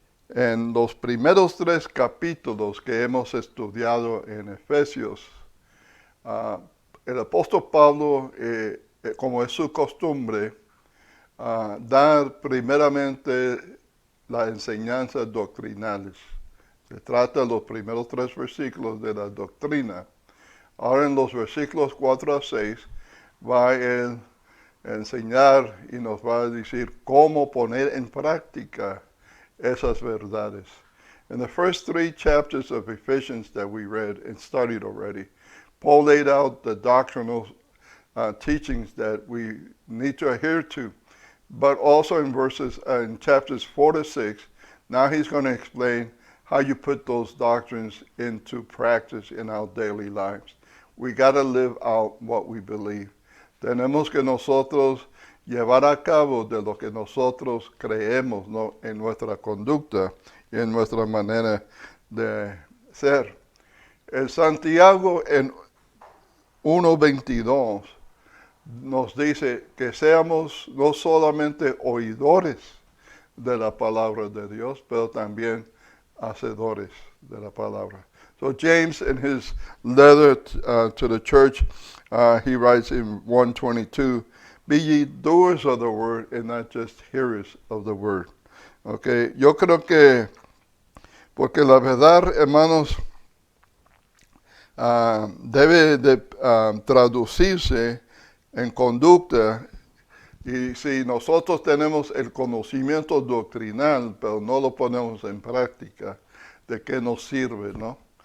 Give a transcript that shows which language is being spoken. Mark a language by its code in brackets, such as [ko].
[es] En los primeros 3 capítulos que hemos estudiado en Efesios, el apóstol Pablo, como es su costumbre, dar primeramente las enseñanzas doctrinales. Se trata de los primeros 3 versículos de la doctrina. Ahora en los versículos 4 a 6 va él a enseñar y nos va a decir cómo poner en práctica esas verdades. [en] In the first 3 chapters of Ephesians that we read and studied already, Paul laid out the doctrinal teachings that we need to adhere to. But also in chapters 4 to 6, now he's going to explain how you put those doctrines into practice in our daily lives. We got to live out what we believe. [es] Tenemos que nosotros llevar a cabo de lo que nosotros creemos, ¿no?, en nuestra conducta y en nuestra manera de ser. El Santiago en 1:22 nos dice que seamos no solamente oidores de la palabra de Dios, pero también hacedores de la palabra. [en] So James, in his letter to the church, he writes in 1:22, be ye doers of the word and not just hearers of the word. [es] Okay, yo creo que, porque la verdad, hermanos, debe de traducirse en conducta, y si nosotros tenemos el conocimiento doctrinal, pero no lo ponemos en práctica, ¿de qué nos sirve, no?